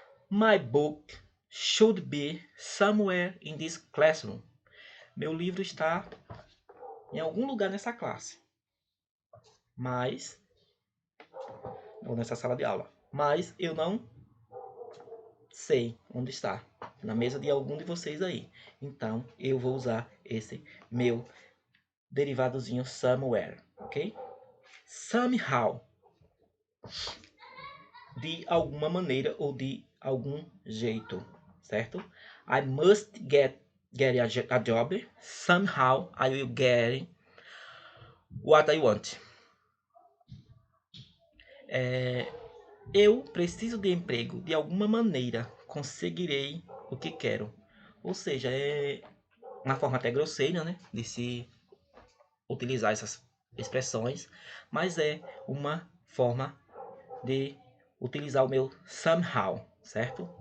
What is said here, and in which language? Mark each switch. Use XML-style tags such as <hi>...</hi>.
<en>My book should be somewhere in this classroom.</en> <pt>Meu livro está em algum lugar nessa classe, ou nessa sala de aula, mas eu não sei onde está. Na mesa de algum de vocês aí. Então, eu vou usar esse meu derivadozinho somewhere, ok?</pt> <en>Somehow.</en> <pt>De alguma maneira ou de algum jeito, certo?</pt> <en>I must get a job. Somehow I will get what I want.</en> <pt>Eu preciso de emprego. De alguma maneira conseguirei o que quero. Ou seja, é uma forma até grosseira, né? De se utilizar essas expressões. Mas é uma forma de utilizar o meu somehow, certo?</pt>